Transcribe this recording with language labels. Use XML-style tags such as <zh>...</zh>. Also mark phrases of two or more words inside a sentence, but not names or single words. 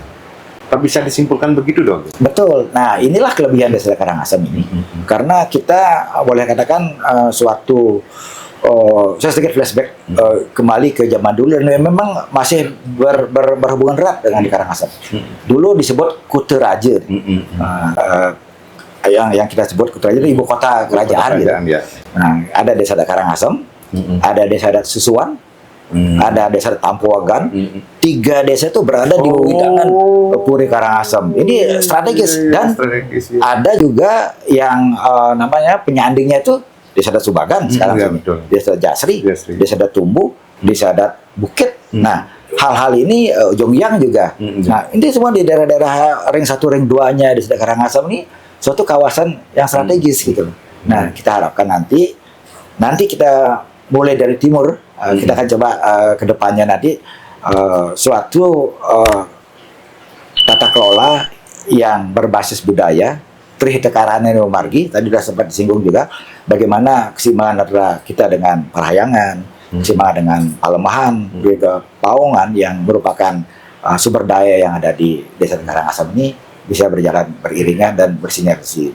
<id>Apa bisa disimpulkan begitu dong? Betul. Nah, inilah kelebihan desa Karangasem ini. Karena kita boleh katakan suatu saya sedikit flashback kembali ke zaman dulu dan memang masih berhubungan erat dengan di Karangasem. Dulu disebut Kute Raja. Yang kita sebut Kute Raja itu ibu kota kerajaan gitu. Ya. Nah, ada desa adat Karangasem, ada desa adat Susuan, ada desa adat Tampuagan. 3 desa itu berada di Wewidangan Puri Karangasem. Ini strategis dan Strategis, ya. ada juga yang namanya penyandingnya itu desa adat Subagan sekarang ya, sini. betul. Desa adat Jasri, Jasri. desa adat Tumbu, desa adat Bukit. Nah, hal-hal ini Jongyang juga. Nah, ini semua di daerah-daerah ring 1 ring 2-nya desa adat Karangasem ini suatu kawasan yang strategis gitu. Nah, kita harapkan nanti kita mulai dari timur, kita akan coba ke depannya nanti suatu tata kelola yang berbasis budaya, Trihitekarane Margi, tadi sudah sempat disinggung juga, bagaimana keseimbangan antara kita dengan Parahyangan, keseimbangan dengan Palemahan, juga Paongan yang merupakan sumber daya yang ada di desa Karangasem ini bisa berjalan beriringan dan bersinergi.</id>